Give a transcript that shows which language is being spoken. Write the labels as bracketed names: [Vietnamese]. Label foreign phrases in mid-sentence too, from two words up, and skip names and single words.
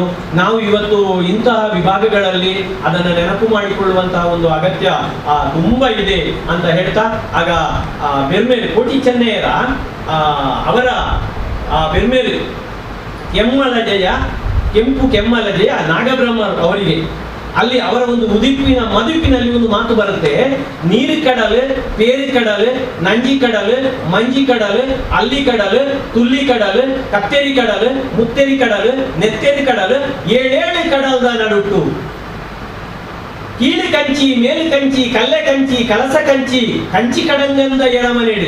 [Kannada] ನಾವು ಇವತ್ತು ಇಂತಹ ವಿಭಾಗಗಳಲ್ಲಿ ಅದನ್ನು ನೆನಪು ಮಾಡಿಕೊಳ್ಳುವಂತಹ ಒಂದು ಅಗತ್ಯ ತುಂಬಾ ಇದೆ ಅಂತ ಹೇಳ್ತಾ, ಆಗ ಬೆರ್ಮೇಲೆ ಕೋಟಿ ಚೆನ್ನಯ್ಯರ ಅವರ ಬೆರ್ಮೇಲೆ ಕೆಂಪು ಕೆಮ್ಮಲಜೆಯ ನಾಗಬ್ರಹ್ಮ ಅವರಿಗೆ ಅಲ್ಲಿ ಅವರ ಒಂದು ಮದುಪಿನಲ್ಲಿ ಒಂದು ಮಾತು ಬರುತ್ತೆ. [Tulu] ನೀರು ಕಡಲು, ಪೇರು ಕಡಲು, ನಂಜಿ ಕಡಲು, ಮಂಜಿ ಕಡಲು, ಅಲ್ಲಿ ಕಡಲು, ತುಲ್ಲಿ ಕಡಲು, ಕತ್ತೇರಿ ಕಡಲು, ಮುತ್ತೇರಿ ಕಡಲು, ನೆತ್ತೇರಿ ಕಡಲು, 7 ಕಡಲದ ನಡುಟ್ಟು. ಕೀಳು ಕಂಚಿ, ಮೇಲು ಕಂಚಿ, ಕಲ್ಲೆ ಕಂಚಿ, ಕಲಸ ಕಂಚಿ, ಕಂಚಿ ಕಡಂಗಂದ ಎಡಮನೆಡು.